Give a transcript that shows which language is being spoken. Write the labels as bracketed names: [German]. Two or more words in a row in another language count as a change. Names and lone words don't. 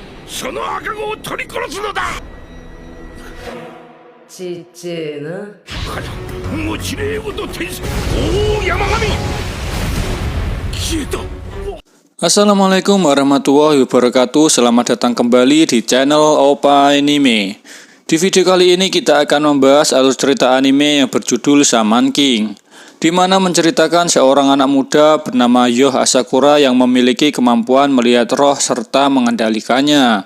[Japanese] その赤子を取り殺すのだ。ちっちゃいな。もちれごと天使、おお山神消えた。 [Arabic] السلام عليكم ورحمة الله وبركاته. [Indonesian] Selamat datang kembali di channel Opa Anime. Di video kali ini kita akan membahas alur cerita anime yang berjudul Shaman King, di mana menceritakan seorang anak muda bernama Yoh Asakura yang memiliki kemampuan melihat roh serta mengendalikannya.